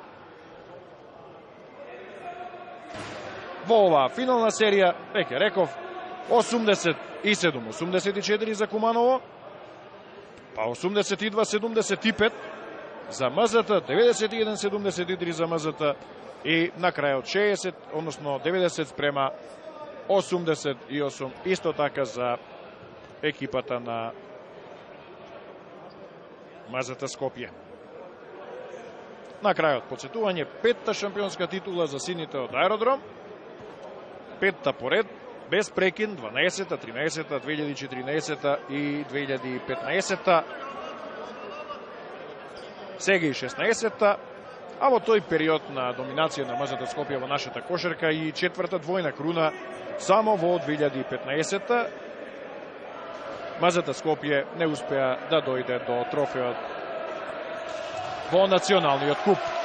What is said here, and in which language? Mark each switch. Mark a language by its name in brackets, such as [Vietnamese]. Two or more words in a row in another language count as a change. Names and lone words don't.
[Macedonian] Во оваа финална серија, веќе реков, 87-84 за Куманово, па 82-75 за МЗТ, 91-73 за МЗТ и на крајот 60, односно 90-88, исто така за екипата на МЗТ Скопје. На крајот подсетување, петта шампионска титула за сините од Аеродром, петта поред, без прекин, 12-та, 13-та, 2014-та и 2015-та, сега и 16-та, а во тој период на доминација на МЗТ Скопје во нашата кошарка и четврта двојна круна само во 2015-та, МЗТ Скопје не успеа да дојде до трофеот во националниот куп.